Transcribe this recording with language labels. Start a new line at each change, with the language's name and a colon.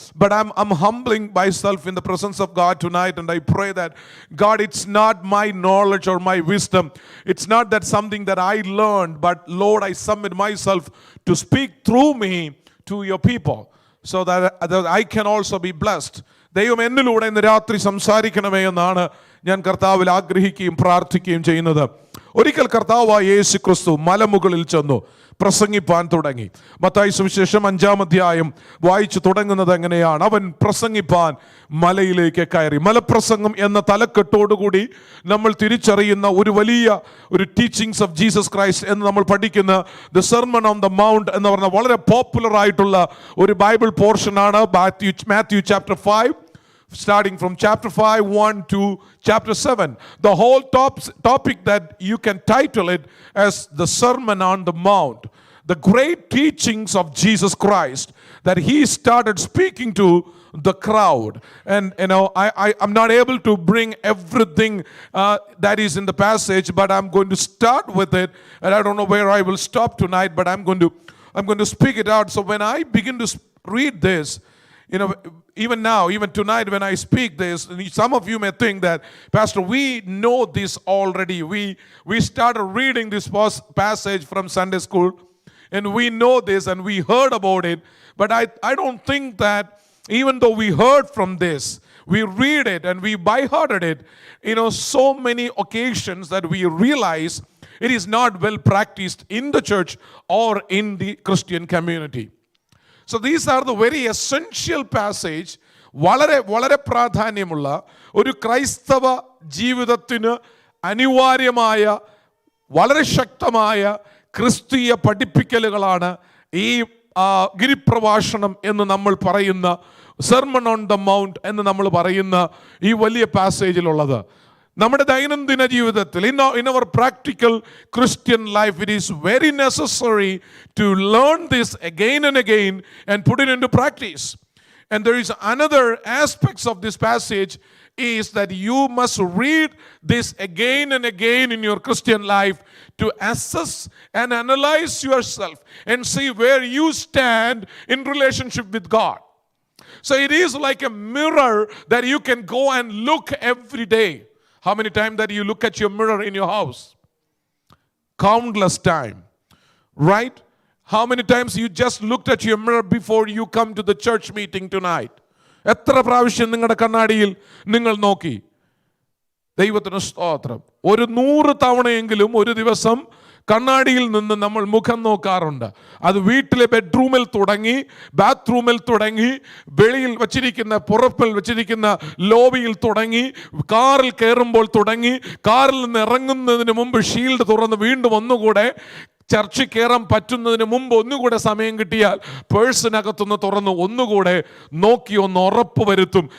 English: But I'm humbling myself in the presence of God tonight, and I pray that, God, it's not my knowledge or my wisdom. It's not that something that I learned, but Lord, I submit myself to speak through me to your people, so that I can also be blessed.
Malayalam: ദൈവം എന്നിലൂടെ ഇന്ന് രാത്രി സംസാരിക്കണമേ എന്നാണ് ഞാൻ കർത്താവിൽ ആഗ്രഹിക്കുകയും പ്രാർത്ഥിക്കുകയും ചെയ്യുന്നത്. ഒരിക്കൽ കർത്താവായ യേശു ക്രിസ്തു മലമുകളിൽ ചെന്നു പ്രസംഗിപ്പാൻ തുടങ്ങി. മത്തായി സുവിശേഷം 5-ാം അധ്യായം വായിച്ചു തുടങ്ങുന്നത് എങ്ങനെയാണ്? അവൻ പ്രസംഗിപ്പാൻ മലയിലേക്ക് കയറി. മലപ്രസംഗം എന്ന തലക്കെട്ടോടുകൂടി നമ്മൾ തിരിച്ചറിയുന്ന ഒരു വലിയ
English: teachings of Jesus Christ
Malayalam: എന്ന് നമ്മൾ പഠിക്കുന്ന
English: the sermon on the mount
Malayalam: എന്ന് പറഞ്ഞ വളരെ പോപ്പുലർ ആയിട്ടുള്ള ഒരു ബൈബിൾ പോർഷനാണ് Matthew chapter 5.
English: Starting from chapter 5, 1 to chapter 7. The whole topic that you can title it as the Sermon on the Mount. The great teachings of Jesus Christ that he started speaking to the crowd. And I'm not able to bring everything that is in the passage, but I'm going to start with it. And I don't know where I will stop tonight, but I'm going to speak it out. So when I begin to read this, even now, even tonight when I speak this, some of you may think that, Pastor, we know this already. We started reading this passage from Sunday school, and we know this and we heard about it. But I don't think that even though we heard from this, we read it and we by-hearted it, so many occasions that we realize it is not well practiced in the church or in the Christian community. So these are the very essential passage,
Malayalam: വളരെ വളരെ പ്രാധാന്യമുള്ള ഒരു ക്രൈസ്തവ ജീവിതത്തിന് അനിവാര്യമായ വളരെ ശക്തമായ ക്രിസ്തീയ പഠിപ്പിക്കലുകളാണ് ഈ ഗിരിപ്രഭാഷണം എന്ന് നമ്മൾ പറയുന്ന
English: sermon on the mount
Malayalam: എന്ന് നമ്മൾ പറയുന്ന ഈ വലിയ പാസേജിലുള്ളത്. നമ്മുടെ ദൈനംദിന ജീവിതത്തിൽ
English: in our practical Christian life, it is very necessary to learn this again and again and put it into practice. And there is another aspects of this passage is that you must read this again and again in your Christian life to assess and analyze yourself and see where you stand in relationship with God. So it is like a mirror that you can go and look every day. How many times that you look at your mirror in your house? Countless time, right? How many times you just looked at your mirror before you come to the church meeting tonight?
Malayalam: എത്ര പ്രാവശ്യം നിങ്ങളുടെ കണ്ണാടിയിൽ നിങ്ങൾ നോക്കി? ദൈവത്തിന് സ്തോത്രം. 100 തവണയെങ്കിലും ഒരു ദിവസം കണ്ണാടിയിൽ നിന്ന് നമ്മൾ മുഖം നോക്കാറുണ്ട്. അത് വീട്ടിലെ ബെഡ്റൂമിൽ തുടങ്ങി, ബാത്റൂമിൽ തുടങ്ങി, വെളിയിൽ വച്ചിരിക്കുന്ന പുറപ്പിൽ വച്ചിരിക്കുന്ന ലോബിയിൽ തുടങ്ങി, കാറിൽ കയറുമ്പോൾ തുടങ്ങി, കാറിൽ നിന്ന് ഇറങ്ങുന്നതിന് മുമ്പ് ഷീൽഡ് തുറന്ന് വീണ്ടും ഒന്നുകൂടെ, ചർച്ചിൽ കയറാൻ പറ്റുന്നതിന് മുമ്പ് ഒന്നുകൂടെ സമയം കിട്ടിയാൽ പേഴ്സിനകത്തൊന്ന് തുറന്ന് ഒന്നുകൂടെ നോക്കി ഒന്ന് ഉറപ്പ് വരുത്തും.